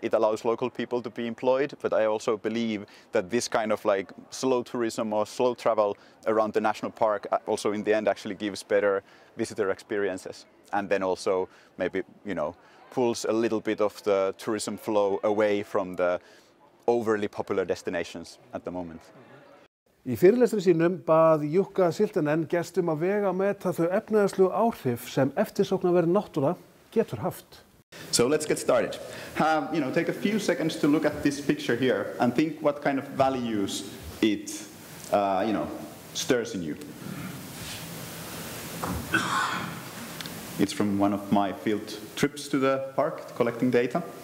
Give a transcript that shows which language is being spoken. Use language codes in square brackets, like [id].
[en] It allows local people to be employed. But I also believe that this kind of like slow tourism or slow travel around the national park also in the end actually gives better visitor experiences. And then also maybe, pulls a little bit of the tourism flow away from the overly popular destinations at the moment. [is] Í fyrirlestri sínum bað Jukka Siltanen gestum að vega meta þau efnahagslegu áhrif sem eftirsóknarverð náttúra getur haft. [en] So let's get started. Take a few seconds to look at this picture here and think what kind of values it, stirs in you. It's from one of my field trips to the park, collecting data.